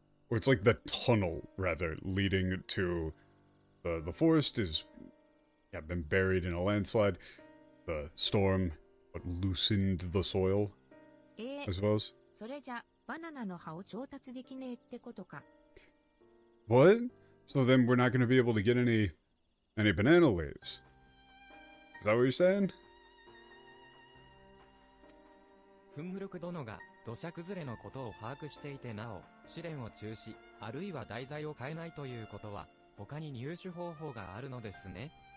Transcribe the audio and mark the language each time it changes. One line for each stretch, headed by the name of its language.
English: Or it's like the tunnel, rather, leading to the forest is... Yeah, been buried in a landslide. The storm loosened the soil, I suppose.
Japanese: それじゃバナナの葉を調達できねえってことか。
English: What? So then we're not going to be able to get any banana leaves. Is that what you're saying?
Japanese: フンムルク殿が土砂崩れのことを把握していてなお、試練を中止、あるいは題材を変えないということは、他に入手方法があるのですね。